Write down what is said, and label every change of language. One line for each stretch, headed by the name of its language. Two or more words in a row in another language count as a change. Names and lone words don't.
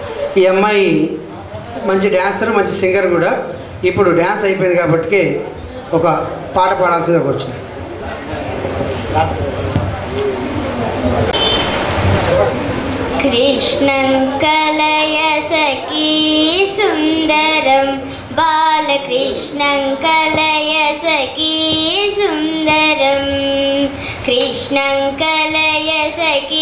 Telugu: ఈ అమ్మాయి మంచి డ్యాన్సర్, మంచి సింగర్ కూడా. ఇప్పుడు డ్యాన్స్ అయిపోయింది కాబట్టి ఒక పాట పాడాల్సిందిగా వచ్చింది.
Sanskrit: कृष्णं कलय सखी सुन्दरं बालकृष्णं कलय सखी सुन्दरं कृष्णं कलय सखी